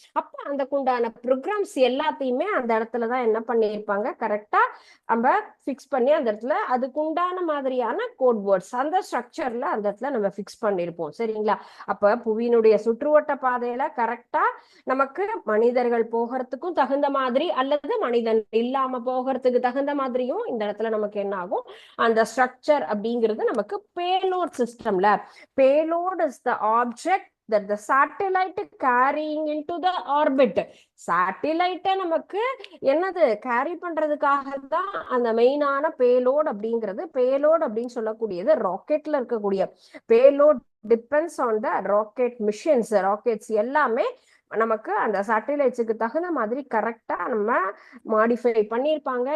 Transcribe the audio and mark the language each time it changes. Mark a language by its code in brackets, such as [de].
[ta] அப்ப அந்த உண்டான ப்ரோக்ராம்ஸ் எல்லாத்தையுமே அந்த இடத்துலதான் என்ன பண்ணியிருப்பாங்க, கரெக்டா நம்ம பிக்ஸ் பண்ணி அந்த இடத்துல அதுக்கு உண்டான மாதிரியான கோட் வேர்ட்ஸ் அந்த ஸ்ட்ரக்சர்ல அந்த இடத்துல நம்ம பிக்ஸ் பண்ணிருப்போம். சரிங்களா? அப்ப புவியினுடைய சுற்றுவட்ட பாதையில கரெக்டா நமக்கு மனிதர்கள் போகிறதுக்கும் தகுந்த மாதிரி அல்லது மனிதன் இல்லாம போகிறதுக்கு தகுந்த மாதிரியும் இந்த இடத்துல நமக்கு என்ன ஆகும், அந்த ஸ்ட்ரக்சர் அப்படிங்கிறது நமக்கு பேலோட் சிஸ்டம்ல. [en] Payload is the object that the satellite carrying into the orbit. [ta] சேட்டிலைட்ட நமக்கு என்னது கேரி பண்றதுக்காக தான் அந்த மெயினான பேலோட் அப்படிங்கிறது. பேலோட் அப்படின்னு சொல்லக்கூடியது ராக்கெட்ல இருக்கக்கூடிய payload [en] Depends on the rocket missions. [ta] Rockets எல்லாமே நமக்கு அந்த சேட்டிலைட்ஸுக்கு தகுந்த மாதிரி கரெக்டா நம்ம மாடிஃபை பண்ணியிருப்பாங்க.